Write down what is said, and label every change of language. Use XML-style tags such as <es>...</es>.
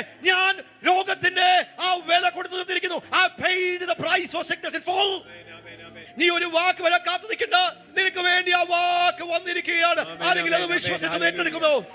<ml>ഞാൻ രോഗത്തിന്റെ ആ വില കൊടുത്തു തന്നിരിക്കുന്നു.</ml> <en>I paid the price for sickness in full.</en> <ml>നീ ഒരു വാക്ക് വരെ കാത്തു നിൽക്കണ്ട, നിനക്ക് വേണ്ടി ആ വാക്ക് വന്നിരിക്കുകയാണ്. ആരെങ്കിലും അത് വിശ്വസിച്ച് ഏറ്റെടുക്കുമോ?</ml>